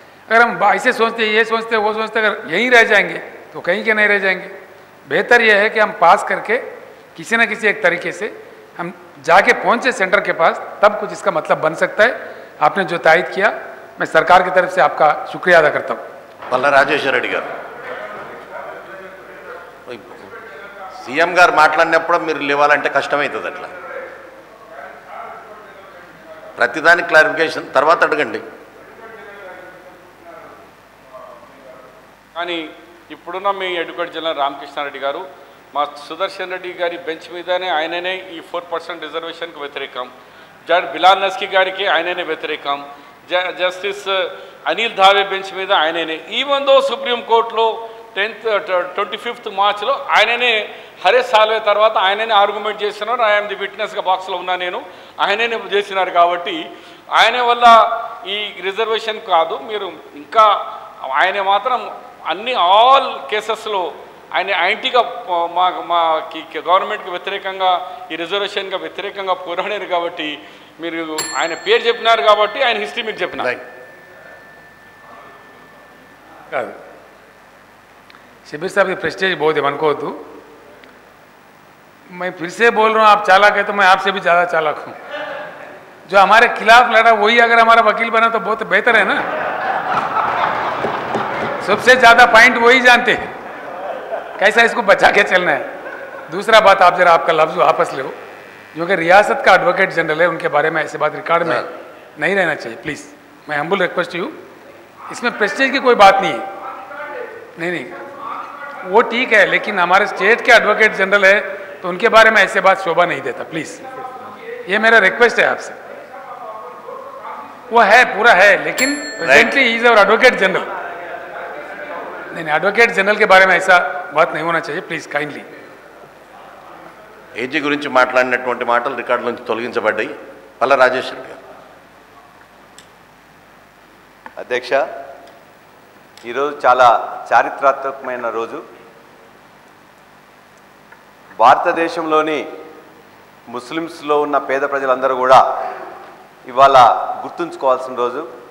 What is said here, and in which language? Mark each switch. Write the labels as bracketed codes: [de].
[hi] अगर हम ऐसे सोचते, ये सोचते, वो सोचते, अगर यहीं रह जाएंगे तो कहीं के नहीं रह जाएंगे। बेहतर यह है कि हम पास करके किसी न किसी एक तरीके से हम जाके पहुंचे सेंटर के पास, तब कुछ इसका मतलब बन सकता है। आपने जो तायद किया, मैं सरकार की तरफ से आपका शुक्रिया अदा करता हूँ। [te] పల్లా రాజేశ్వర రెడ్డి గారు, సీఎం గారు మాట్లాడినప్పుడు మీరు లేవాలంటే కష్టమవుతుంది, అట్లా ప్రతిదానికి క్లారిఫికేషన్ తర్వాత అడగండి। కానీ ఇప్పుడున్న మీ అడ్వకేట్ జనరల్ రామకృష్ణారెడ్డి గారు, మా సుదర్శన్ రెడ్డి గారి బెంచ్ మీదనే ఆయననే ఈ 4% రిజర్వేషన్కి వ్యతిరేకం, జడ్ బిలాల్ నస్కీ గారికి ఆయననే వ్యతిరేకం, జస్టిస్ అనిల్ ధావే బెంచ్ మీద ఆయననే, [en] even though [te] సుప్రీంకోర్టులో 25th మార్చ్లో ఆయననే హరీష్ సాల్వే తర్వాత ఆయననే ఆర్గ్యుమెంట్ చేస్తున్నారు। [en] I'm the విట్నెస్గా [te] బాక్స్లో ఉన్నా నేను, ఆయననే చేసినారు। కాబట్టి ఆయన వల్ల ఈ రిజర్వేషన్ కాదు, మీరు ఇంకా ఆయన మాత్రం అన్ని [en] all కేసెస్లో [te] ఆయన యాంటీగా మా గవర్నమెంట్కి వ్యతిరేకంగా ఈ రిజర్వేషన్గా వ్యతిరేకంగా పోరాడారు। కాబట్టి మీరు ఆయన పేరు చెప్పినారు కాబట్టి ఆయన హిస్టరీ మీకు చెప్పినారు। [hi] शिबिर साहब की प्रेस्टेज बहुत है, मन को तो मैं फिर से बोल रहा हूँ, आप चालाक है तो मैं आपसे भी ज़्यादा चालाक हूँ। जो हमारे खिलाफ लड़ा वही अगर हमारा वकील बना तो बहुत बेहतर है ना। सबसे ज़्यादा पॉइंट वही जानते हैं, कैसा इसको बचा के चलना है। दूसरा बात, आप जरा आपका लफ्ज़ वापस ले, जो कि रियासत का एडवोकेट जनरल है, उनके बारे में ऐसे बात रिकॉर्ड में नहीं रहना चाहिए प्लीज़। मैं [en] humble request you, [hi] इसमें प्रेस्टेज की कोई बात नहीं है। नहीं वो ठीक है, लेकिन हमारे स्टेट के एडवोकेट जनरल है तो उनके बारे में ऐसे बात शोभा नहीं देता प्लीज़। ये मेरा रिक्वेस्ट है आपसे। वो है, पूरा है, लेकिन presently [en] He is our advocate general. [hi] नहीं, एडवोकेट जनरल के बारे में ऐसा बात नहीं होना चाहिए प्लीज़, काइंडली। [te] ఏజీ గురించి మాట్లాడినటువంటి మాటలు రికార్డు నుంచి తొలగించబడ్డాయి। పల్లా రాజేశ్వర గారు. అధ్యక్ష, ఈరోజు చాలా చారిత్రాత్మకమైన రోజు। భారతదేశంలోని ముస్లిమ్స్లో ఉన్న పేద ప్రజలందరూ కూడా ఇవాళ గుర్తుంచుకోవాల్సిన రోజు।